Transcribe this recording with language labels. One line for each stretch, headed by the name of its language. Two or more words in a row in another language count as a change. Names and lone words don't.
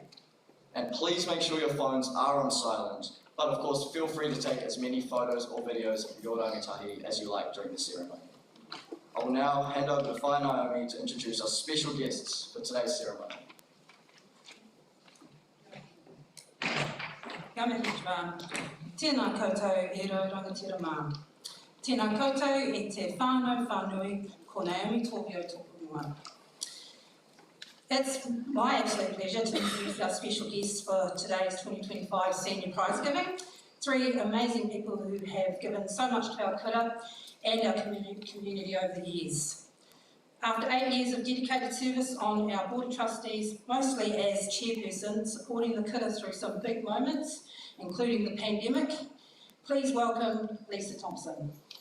English: And please make sure your phones are on silent, but of course feel free to take as many photos or videos of your rangatahi as you like during the ceremony. I will now hand over to Whai Naomi to introduce our special guests for today's ceremony.
Māori: Kia mihi Joan. Tēnā koutou e rau rangatira mā. Tēnā koutou e te whānau whānui ko Naomi Tōhio Topunua.
English: It's my absolute pleasure to introduce our special guests for today's 2025 Senior Prize Giving. Three amazing people who have given so much to our kura and our community over the years. After 8 years of dedicated service on our Board of Trustees, mostly as chairperson, supporting the kura through some big moments, including the pandemic, please welcome Lisa Thompson.